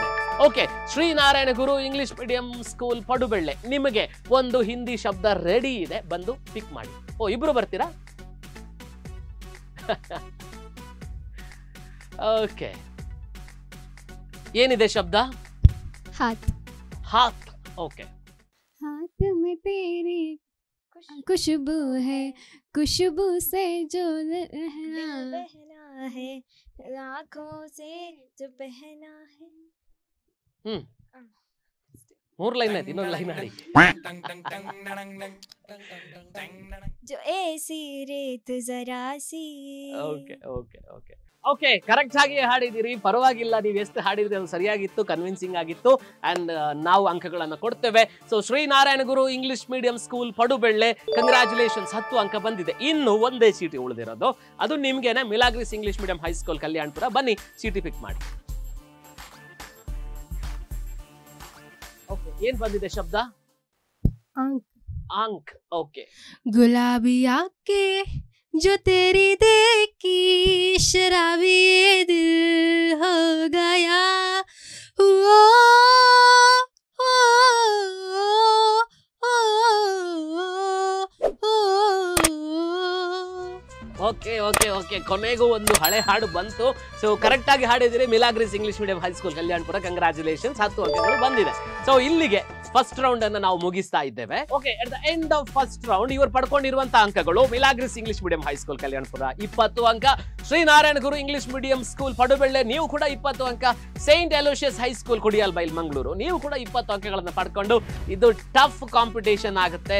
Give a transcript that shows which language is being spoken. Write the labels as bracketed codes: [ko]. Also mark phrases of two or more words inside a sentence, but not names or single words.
[kn] ಓಕೆ, ಶ್ರೀನಾರಾಯಣ ಗುರು ಇಂಗ್ಲಿಷ್ ಮೀಡಿಯಂ ಸ್ಕೂಲ್ ಪಡುಬೆಳ್ಳೆ, ನಿಮಗೆ ಒಂದು ಹಿಂದಿ ಶಬ್ದ ರೆಡಿ ಇದೆ. ಬಂದು ಪಿಕ್ ಮಾಡಿ. ಓ, ಇಬ್ರು ಬರ್ತೀರಾ? ಓಕೆ, ಏನಿದೆ ಶಬ್ದ? [hi] हाथ. हाथ. ओके, हाथ में तेरी खुशबू है, खुशबू से जो बहना है, आँखों से जो पहना है. [kn] ಮೂರು ಲೈನ್ ಆಯ್ತು, ಇನ್ನೊಂದು ಲೈನ್ ಆಡಿ. [hi] जो ऐसी रेत जरा सी. [kn] ಓಕೆ ಓಕೆ ಓಕೆ ಓಕೆ, ಕರೆಕ್ಟ್ ಆಗಿ ಹಾಡಿದಿರಿ. ಪರವಾಗಿಲ್ಲ, ನೀವು ಎಷ್ಟು ಹಾಡಿದ್ರಿ ಅದು ಸರಿಯಾಗಿತ್ತು, ಕನ್ವಿನ್ಸಿಂಗ್ ಆಗಿತ್ತು. ಅಂಡ್ ನಾವು ಅಂಕಗಳನ್ನು ಕೊಡ್ತೇವೆ. ಸೊ ಶ್ರೀನಾರಾಯಣ ಗುರು ಇಂಗ್ಲಿಷ್ ಮೀಡಿಯಂ ಸ್ಕೂಲ್ ಪಡುಬೆಳ್ಳೆ, ಕಂಗ್ರಾಚುಲೇಷನ್ಸ್, 10 ಅಂಕ ಬಂದಿದೆ. ಇನ್ನು ಒಂದೇ ಚೀಟಿ ಉಳಿದಿರೋದು, ಅದು ನಿಮ್ಗೆನೆ. ಮಿಲಾಗ್ರಿಸ್ ಇಂಗ್ಲಿಷ್ ಮೀಡಿಯಂ ಹೈಸ್ಕೂಲ್ ಕಲ್ಯಾಣಪುರ. ಬನ್ನಿ ಚೀಟಿ ಪಿಕ್ ಮಾಡಿ. ಓಕೆ, ಏನ್ ಬಂದಿದೆ ಶಬ್ದ? [hi] आंख. ओके, गुलाबी आंखें जो तेरी देखी शराबी दिल हो गया. ओ, ओ, ओ, ओ, [kn] ಓಕೆ ಓಕೆ ಓಕೆ, ಕೊನೆಗೂ ಒಂದು ಹಳೆ ಹಾಡು ಬಂತು. ಸೊ ಕರೆಕ್ಟ್ ಆಗಿ ಹಾಡಿದಿರಿ. ಮಿಲಾಗ್ರಿಸ್ ಇಂಗ್ಲಿಷ್ ಮೀಡಿಯಂ ಹೈಸ್ಕೂಲ್ ಕಲ್ಯಾಣಪುರ, ಕಂಗ್ರಾಚುಲೇಷನ್ಸ್, 10 ಅಂಕಗಳು ಬಂದಿದೆ. ಸೊ ಇಲ್ಲಿಗೆ [en] first round [kn] ಅನ್ನು ನಾವು ಮುಗಿಸ್ತಾ ಇದ್ದೇವೆ. ಓಕೆ, [en] at the end of first round [kn] ಇವರು ಪಡ್ಕೊಂಡಿರುವಂತಹ ಅಂಕಗಳು: ಮಿಲಾಗ್ರಿಸ್ ಇಂಗ್ಲಿಷ್ ಮೀಡಿಯಂ ಹೈಸ್ಕೂಲ್ ಕಲ್ಯಾಣಪುರ 20 ಅಂಕ, ಶ್ರೀನಾರಾಯಣ ಗುರು ಇಂಗ್ಲಿಷ್ ಮೀಡಿಯಂ ಸ್ಕೂಲ್ ಪಡುಬೆಳ್ಳೆ ನೀವು ಕೂಡ 20 ಅಂಕ, ಸೈಂಟ್ ಅಲೋಷಿಯಸ್ ಹೈಸ್ಕೂಲ್ ಕೊಡಿಯಲ್ ಬೈಲ್ ಮಂಗಳೂರು ನೀವು ಕೂಡ 20 ಅಂಕಗಳನ್ನು ಪಡ್ಕೊಂಡು ಇದು [en] tough competition [kn] ಆಗುತ್ತೆ.